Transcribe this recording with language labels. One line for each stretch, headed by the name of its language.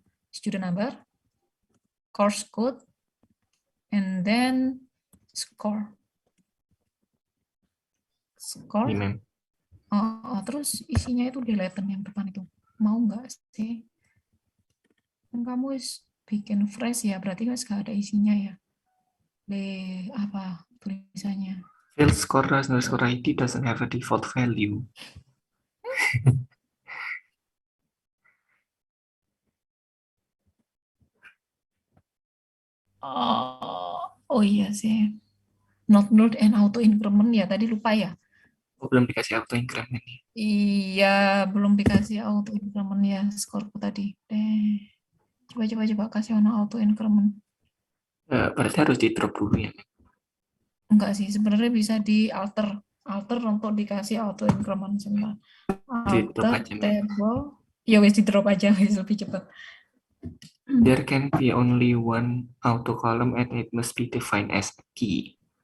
English: Student number, course code, and then score. Score.
Indonesian: Ini, Mem. Terus isinya itu deleten yang depan itu. Mau nggak sih? Kan kamu bikin fresh ya, berarti kan nggak ada isinya ya. Apa tulisannya?
English: Field score underscore ID doesn't have a default value.
Indonesian: Oh iya sih. Not node and auto increment ya, tadi lupa ya. Oh, belum dikasih auto increment nih. Iya, belum dikasih auto increment ya skorku tadi. Coba kasih auto increment. Berarti harus di drop dulu ya. Enggak sih, sebenarnya bisa di alter untuk dikasih auto increment sebentar. Di drop Alter aja, Mem. table. Ya wes di drop aja, wes lebih cepat.
English: There can be only one auto column and it must be defined as a key.